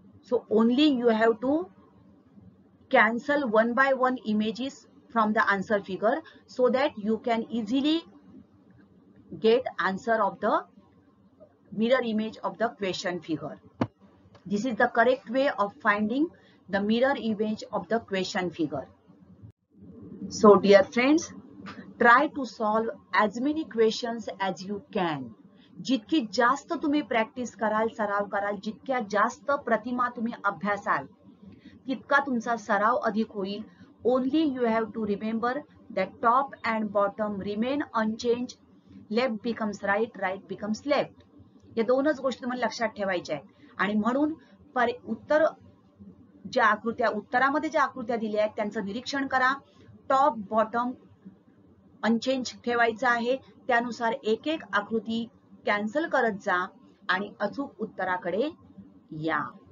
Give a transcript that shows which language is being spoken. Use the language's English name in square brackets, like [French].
[English] So only you have to cancel one by one images from the answer figure so that you can easily get answer of the mirror image of the question figure. This is the correct way of finding the mirror image of the question figure. So dear friends, try to solve as many questions as you can. [Marathi] जितकी जास्त तुम्ही practice कराल, सराव कराल, जितक्या जास्त प्रतिमा तुम्ही अभ्यासाल, तितका तुमचा सराव अधिक होईल. [English] Only you have to remember that top and bottom remain unchanged. Left becomes right, right becomes left. [Marathi] या दोनच गोष्टी तुम्हाला लक्षात ठेवायच्या आहेत. आणि म्हणून उत्तर ज्या आकृत्या उत्तरामध्ये ज्या आकृत्या दिल्या आहेत त्यांचं निरीक्षण करा. [English] top bottom unchange [Marathi] ठेवायचं आहे. त्यानुसार एक एक आकृती कॅन्सल करत जा आणि अचूक उत्तराकडे या.